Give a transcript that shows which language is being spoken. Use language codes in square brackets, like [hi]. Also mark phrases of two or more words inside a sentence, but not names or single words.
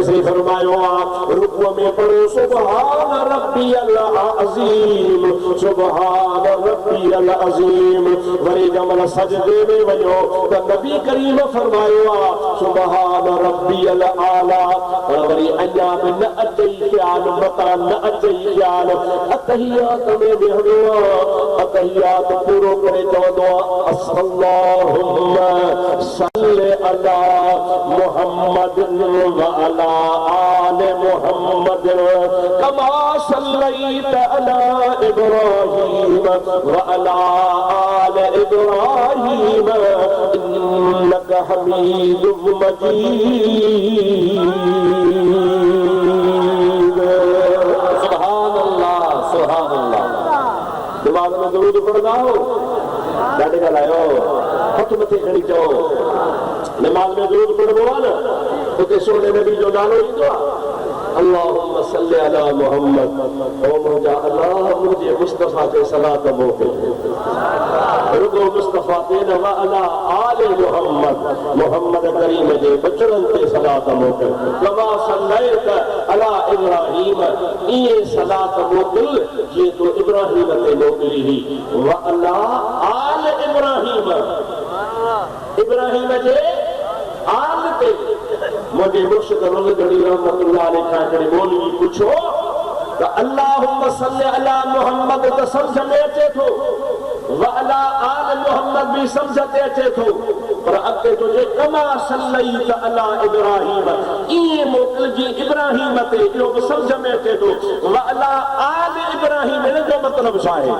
[sd] से फरमायो आहे रुकू में पढ़ो [ar] سبحان ربي العظيم سبحان ربي العظيم [sd] वरी जमल सजदे में वञो त नबी करीम फरमायो आहे [ar] سبحان ربي الأعلى [sd] वरी अञा बि न अचई ख़्याल मतां न अचई ख़्याल अतहियात में वेहणो आहे अतहियात पूरो करे चवंदो आहे [ar] اللهم صل على محمد وعلى آل محمد كما صليت على إبراهيم وعلى آل إبراهيم إنك حميد [sd] मजीद [ar] سبحان الله [sd] दिमाग में दुरूद पढ़ंदा हो ॾाढे ॻाल्हायो हथ मथे खणी चओ नमाज़ में दुरूद पढ़बो आहे न उते सोने नबी जो नालो ईंदो आहे [ar] اللهم صل على محمد [sd] ओ मुंहिंजा अल्लाह मुंहिंजे मुस्तफ़ा ते सलात मोकिल रुगो मुस्तफ़ा ते न [ar] وعلى آل محمد [sd] मुहम्मद करीम जे बचड़नि ते सलात मोकिल [ar] كما صليت على إبراهيم [sd] इहे सलात मोकिल जीअं तूं इब्राहीम ते मोकिली हुई [ar] وعلى آل إبراهيم [sd] इब्राहीम जे आल ते मुझे मुर्शिद रंग घड़ी [ar] رحمة الله عليه [sd] खां हिकिड़ी मौलवी पुछो त [ar] اللهم صل على محمد [sd] त सम्झ में अचे थो, [ar] وعلى آل محمد [sd] भी सम्झ ते अचे थो, पर अॻिते तो जे [ar] كما صليت على إبراهيم [sd] इहे मोकिलजी इब्राहीम ते, इहो बि सम्झ में अचे थो, [ar] وعلى آل إبراهيم [sd] इन जो मतिलबु छा आहे?